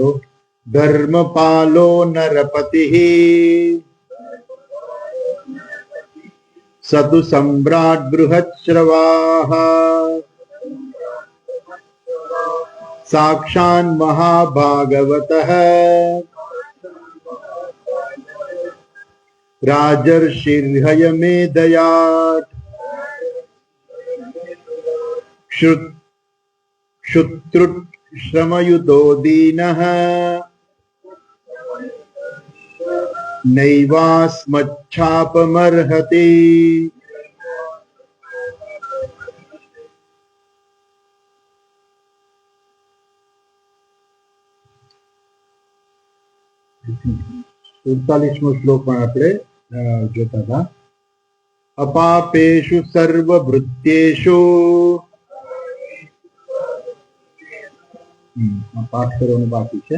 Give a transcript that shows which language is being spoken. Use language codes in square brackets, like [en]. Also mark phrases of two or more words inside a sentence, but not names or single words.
[sa] ધર્મપાલો નરપતિઃ સતુ સમ્રાટ બૃહચ્છ્રવાઃ સાક્ષાન મહાભાગવતઃ રાજર્ષિર્હયમેધયાત क्षुत्रुट् श्रमयुतो दीनः नैवास्मच्छापमर्हति। [gu] સુડતાલીસમો શ્લોક પણ આપણે જોતા હતા। [sa] અપાપેષુ સર્વભૃત્યેષુ [gu] પાઠ કરવાનું બાકી છે।